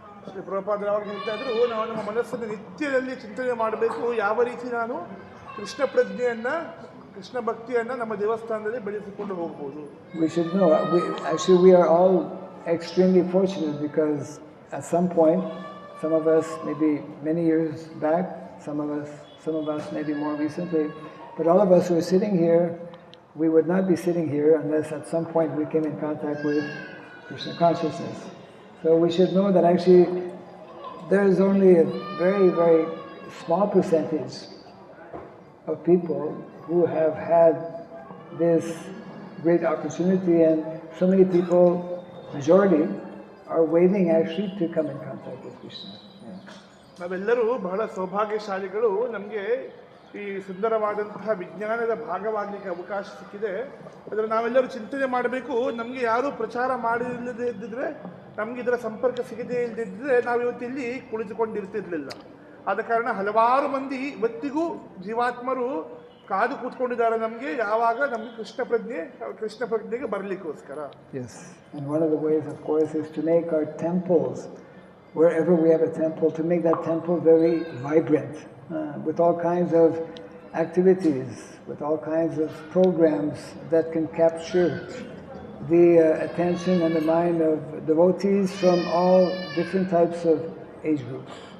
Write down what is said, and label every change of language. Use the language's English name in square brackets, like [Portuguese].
[Kannada] ಶ್ರೀ ಪ್ರಭುಪಾದರು ಯಾವಾಗ ಹೇಳ್ತಾ ಇದ್ರು, ನಾವು ನಮ್ಮ ಮನಸ್ಸನ್ನು ನಿತ್ಯದಲ್ಲಿ ಚಿಂತನೆ ಮಾಡಬೇಕು, ಯಾವ ರೀತಿ ನಾನು ಕೃಷ್ಣ ಪ್ರಜ್ಞೆಯನ್ನು, ಕೃಷ್ಣ ಭಕ್ತಿಯನ್ನು ನಮ್ಮ ದೇವಸ್ಥಾನದಲ್ಲಿ ಬೆಳೆಸಿಕೊಂಡು ಹೋಗ್ಬೋದು. [English] We should know, we are all extremely fortunate because at some point, some of us maybe many years back, some of us maybe more recently, but all of us who are sitting here, we would not be sitting here unless at some point we came in contact with Krishna consciousness. So we should know that actually there is only a very, very small percentage of people who have had this great opportunity, and so many people, majority, are waiting actually to come in contact with Krishna. Yeah. [Kannada] ನಾವೆಲ್ಲರೂ ಬಹಳ ಸೌಭಾಗ್ಯಶಾಲಿಗಳು. ನಮಗೆ ಈ ಸುಂದರವಾದಂತಹ ವಿಜ್ಞಾನದ ಭಾಗವಾಗಲಿಕ್ಕೆ ಅವಕಾಶ ಸಿಕ್ಕಿದೆ. ಅದರ ನಾವೆಲ್ಲರೂ ಚಿಂತನೆ ಮಾಡಬೇಕು. ನಮಗೆ ಯಾರೂ ಪ್ರಚಾರ ಮಾಡಿಲ್ಲದೆ ಇದ್ದಿದ್ರೆ, ನಮಗೆ ಇದರ ಸಂಪರ್ಕ ಸಿಗದೇ ಇಲ್ಲದಿದ್ದರೆ ನಾವು ಇವತ್ತು ಇಲ್ಲಿ ಕುಳಿತುಕೊಂಡಿರ್ತಿರ್ಲಿಲ್ಲ. ಆದ ಕಾರಣ ಹಲವಾರು ಮಂದಿ ಇವತ್ತಿಗೂ ಜೀವಾತ್ಮರು ಕಾದು ಕೂತ್ಕೊಂಡಿದ್ದಾರೆ ನಮಗೆ, ಯಾವಾಗ ನಮಗೆ Krishna ಪ್ರಜ್ಞೆಗೆ ಬರಲಿಕ್ಕೋಸ್ಕರ. [English] Yes, and one of the ways, of course, is to make our temples, wherever we have a temple, to make that temple very vibrant, with all kinds of activities, with all kinds of programs that can capture the attention and the mind of devotees from all different types of age groups.